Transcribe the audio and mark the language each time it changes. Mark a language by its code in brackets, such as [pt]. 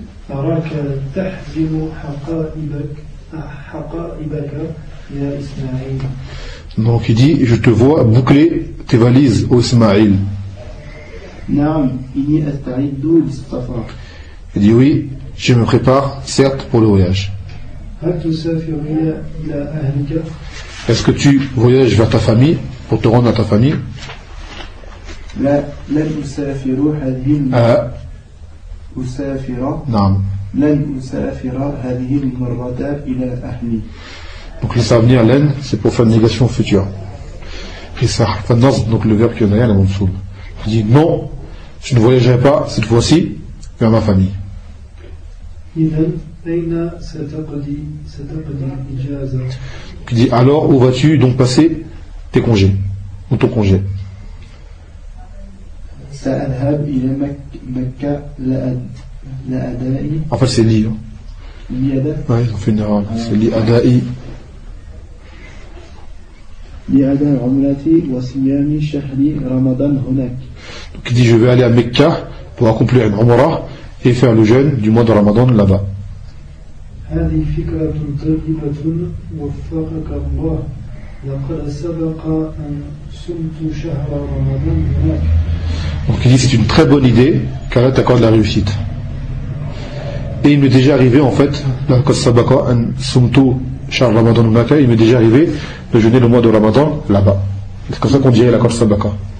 [ar] أراك تحزن حقائبك حقائبك يا إسماعيل. [fr] Donc il dit je te vois boucler tes valises au Ismaïl. [ar] نعم إني أستعد للسفر. [fr] Il dit oui je me prépare certes pour le voyage. [ar] هل تسافر إلى أهلك؟ [fr] Est-ce que tu voyages vers ta famille pour te rendre à ta famille؟ [ar] لا لن أسافر هذه أسافر. نعم. لن أسافر هذه المرة إلى أهلي. [fr] Donc le verbe venir لن c'est pour faire une négation future. Et ça حرف النصب donc le verbe qui en a rien à منصوب. Il dit non, je ne voyagerai pas cette fois-ci vers ma famille. [ar] إذن أين ستقضي إجازة. [fr] Donc il dit alors où vas-tu donc passer tes congés ou ton congé. [ar] سأذهب إلى مكة لأدائي. [fr] En fait, c'est lié. Lié. Oui, en général, c'est lié. Adai. [ar] Lié adai umrati wa siyami shahri Ramadan هناك. [fr] Donc il dit je vais aller à Mecca pour accomplir une umra et faire le jeûne du mois de Ramadan là-bas. [ar] هذه فكرة طيبة وفقك الله لقد سبق أن صمت شهر رمضان هناك. [fr] Donc il dit c'est une très bonne idée qu'Allah t'accorde la réussite. Et il m'est déjà arrivé en fait, de jeûner le mois de Ramadan là-bas. C'est comme ça qu'on dirait la Kosh Sabaka.